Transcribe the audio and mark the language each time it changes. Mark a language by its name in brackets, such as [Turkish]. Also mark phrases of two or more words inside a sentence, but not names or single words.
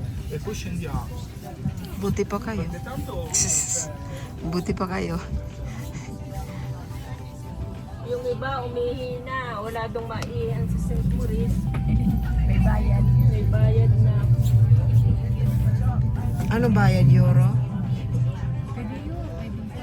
[Italian] e poi scendiamo. [Filipino] Buti pa kayo. [Italian] Perché tanto [Filipino] Buti pa kayo. Yung iba umihina, wala dong maihan sa St. Maurice. May bayad. May bayad na. Ano bayad, euro? Pwede yun, pwede ka.